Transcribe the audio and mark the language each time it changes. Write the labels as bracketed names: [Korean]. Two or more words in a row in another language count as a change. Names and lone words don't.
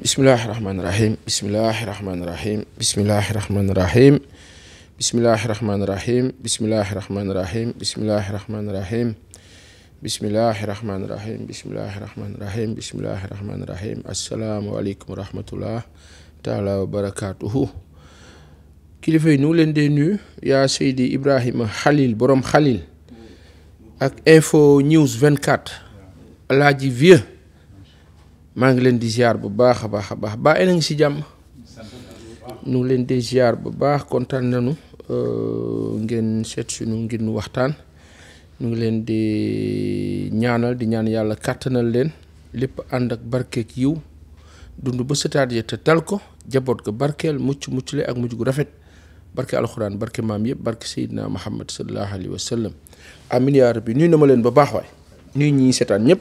[Arabic] بسم الله الرحمن الرحيم. بسم الله الرحمن الرحيم. بسم الله الرحمن الرحيم. بسم الله الرحمن الرحيم. بسم الله الرحمن الرحيم. بسم الله الرحمن الرحيم. بسم الله الرحمن الرحيم. بسم الله الرحمن الرحيم. بسم الله الرحمن الرحيم. السلام عليكم ورحمة الله تعالى وبركاته. [Wolof] Kilifa yi ñu leen di nuyu yaa Seydi Ibrahima Khalil borom Khalil ak info news 24 Alaaji Vieux maa ngi leen di ziar bu baax a baax ba ena ngi si jàmm ñu leen di ziar bu baax kontaan nañu ngeen seet suñu ngir nu waxtaan ñu ngi leen di ñaanal di ñaan yàlla kàttanal leen lépp ànd ak barkeek yiw dund ba sëtaat ya te tal ko jaboot ko barkeel muccule ak mujj gu rafet barke alxuraan barke maam yëpp barke Seydina Muhammad [Arabic] صلى الله عليه وسلم آمين يا رب [Wolof] nuyu na ma leen ba baax waay nuyu ñi seetaan ñëpp.